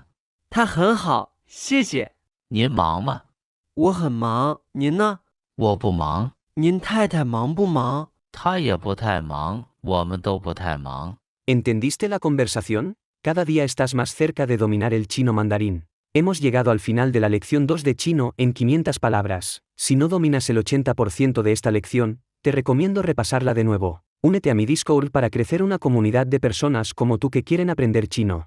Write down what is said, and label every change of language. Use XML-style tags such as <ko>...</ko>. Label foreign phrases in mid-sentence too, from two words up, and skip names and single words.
<zh>她很好，谢谢。您忙吗？我很忙，您呢？我不忙。您太太忙不忙？他也不太忙，我们都不太忙。</zh> <es>¿Entendiste la conversación? Cada día estás más cerca de dominar el chino mandarín. Hemos llegado al final de la lección 2 de chino en 500 palabras. Si no dominas el 80% de esta lección, te recomiendo repasarla de nuevo. Únete a mi Discord para crecer una comunidad de personas como tú que quieren aprender chino.</es>